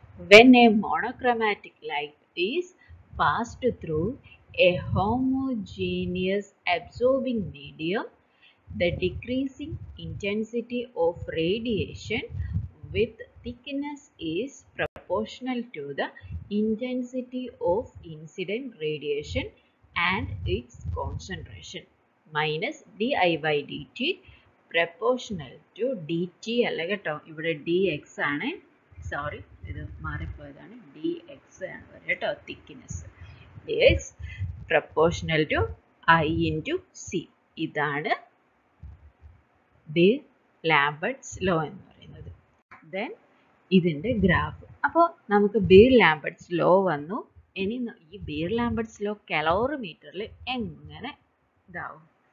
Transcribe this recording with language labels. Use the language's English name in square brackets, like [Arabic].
[English] When a monochromatic light is passed through a homogeneous absorbing medium, the decreasing intensity of radiation with thickness is proportional to the intensity of incident radiation and its concentration minus di by dt proportional to dt [Malayalam] അല്ല കേട്ടോ, ഇവിടെ dx ആണ്. Sorry, ഇത് മാറിപ്പോയതാണ്. dx ആണ് കേട്ടോ thickness. [English] dx proportional to I into C. [Malayalam] ഇതാണ് ബീർ-ലാംബർട്ട്സ് law എന്ന് പറയുന്നത്. ദെൻ ഇതിൻ്റെ ഗ്രാഫ്. അപ്പോൾ നമുക്ക് ബീർ-ലാംബർട്ട്സ് ലോ വന്നു. ഇനി ഈ ബീർ-ലാംബർട്ട്സ് ലോ കലോറിമീറ്ററിൽ എങ്ങനെ ഇതാവും?